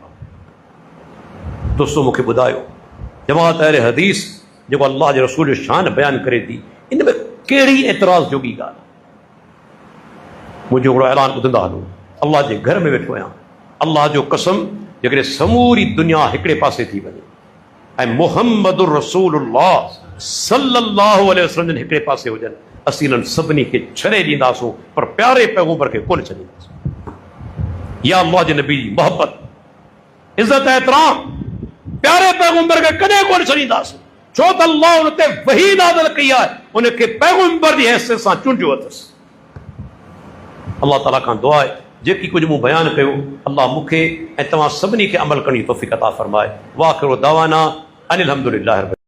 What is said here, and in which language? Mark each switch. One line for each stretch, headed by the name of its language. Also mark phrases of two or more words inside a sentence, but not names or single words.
Sindhi: दोस्तो मूंखे ॿुधायो, जमात अहले हदीस जेको अल्लाह जे रसूल जो शान बयानु करे थी, इन में कहिड़ी एतिराज़ जोगी ॻाल्हि? मुंहिंजो हिकिड़ो ऐलान ॿुधंदा हलो, अल्लाह जे घर में वेठो आहियां, अल्लाह जो कसम, जेकॾहिं समूरी दुनिया हिकिड़े पासे थी वञे ऐं मुहम्मद रसूलुल्लाह
Arabic: صلى الله عليه وسلم
Sindhi: हिकिड़े पासे हुजनि, असीं इन्हनि सभिनी खे छॾे ॾींदासूं, पर प्यारे पैगंबर खे कोन छॾींदासीं। या अल्लाह जे नबी जी मोहबत, इज़त, एतिराम प्यारे पैगंबर खे कॾहिं कोन छॾींदासीं। छो त अल्लाह उन ते वही नाज़िल कई आहे, उनखे पैगंबर जी हैसियत सां चूंडियो अथसि। अल्लाह ताला खां दुआ आहे, जेकी कुझु मूं बयानु कयो, अल्लाह मूंखे ऐं तव्हां सभिनी खे अमल करण जी तौफ़ीक़ अता फ़रमाए।
Arabic: وآخر دعوانا أن الحمد لله.